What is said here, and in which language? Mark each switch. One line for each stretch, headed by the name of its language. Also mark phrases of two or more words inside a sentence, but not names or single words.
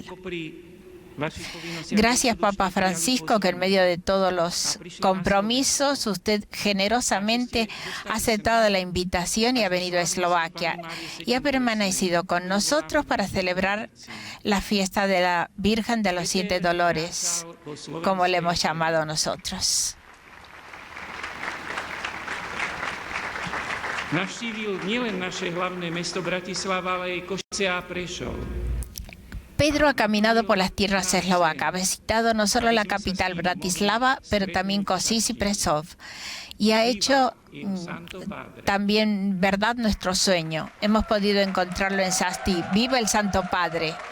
Spanish: Gracias, Papa Francisco, que en medio de todos los compromisos usted generosamente ha aceptado la invitación y ha venido a Eslovaquia y ha permanecido con nosotros para celebrar la fiesta de la Virgen de los 7 Dolores, como le hemos llamado nosotros.
Slovak: Navštívil nielen naše hlavné mesto Bratislava, ale aj Košice a Prešov.
Spanish: Pedro ha caminado por las tierras eslovacas, ha visitado no solo la capital Bratislava, pero también Košice y Prešov. Y ha hecho también verdad nuestro sueño. Hemos podido encontrarlo en Sasti. ¡Viva el Santo Padre!